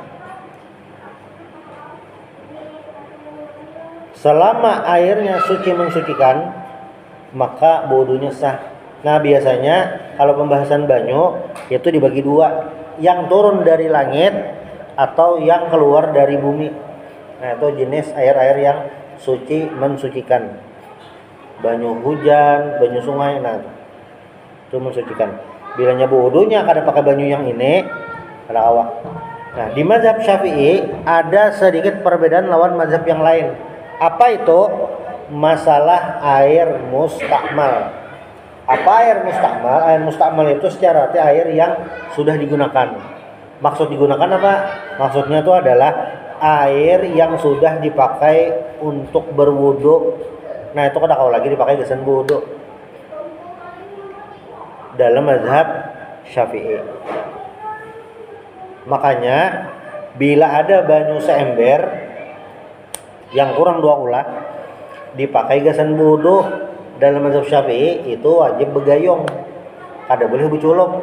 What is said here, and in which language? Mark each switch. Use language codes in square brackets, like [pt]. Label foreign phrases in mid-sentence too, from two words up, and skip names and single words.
[id] Selama airnya suci mensucikan, maka wudunya sah. [bjn] Nah, biasanya kalau pembahasan banyu itu dibagi dua, yang turun dari langit atau yang keluar dari bumi. [id] Nah, itu jenis air-air yang suci mensucikan. [bjn] Banyu hujan, banyu sungai, nah itu mensucikan. Bilanya wudunya kada pakai banyu yang ini, kada awak. [id] Nah, di mazhab Syafi'i ada sedikit perbedaan lawan mazhab yang lain. Apa itu? Masalah air mustakmal. Apa air mustakmal? Air mustakmal itu secara arti air yang sudah digunakan. Maksud digunakan apa? Maksudnya itu adalah air yang sudah dipakai untuk berwudu. [bjn] Nah, itu kada kau lagi dipakai gesan wudu dalam mazhab Syafi'i. Makanya bila ada banyu seember yang kurang 2 ulah dipakai gesan wudu dalam mazhab Syafi'i, itu wajib begayung, kada boleh beculop.